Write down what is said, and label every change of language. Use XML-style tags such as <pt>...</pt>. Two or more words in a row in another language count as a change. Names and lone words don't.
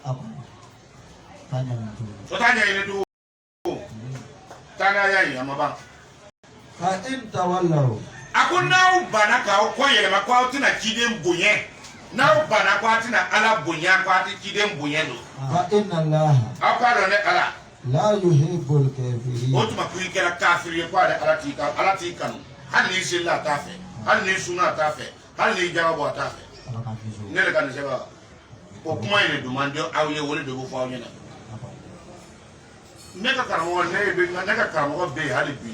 <bm>O t'a ɲɛɲini tugun taa n'a y'a ye a ma ban.</bm> <ar>فإن تولوا.</ar> <bm>A ko n'aw banna k'aw kɔ yɛlɛma k'aw tɛna ciden bonya n'aw banna k'aw tɛna ala bonya k'aw tɛ ciden bonya don.</bm> <ar>فإن الله.</ar> <bm>Aw k'a dɔn ne ala.</bm> <ar>لا يحب الكافرين.</ar> <bm>O tuma k'i kɛra kafiri ye k'ale ala t'i kanu hali n'i selila a t'a fɛ hali n'i sunna a t'a fɛ hali n'i jagabɔ a t'a fɛ. Ne de ka nin sɛbɛn o kuma in de dun man di aw ye o de bɛ fɔ aw ɲɛna. Ne ka karamɔgɔ bɛ yen hali bi.</bm>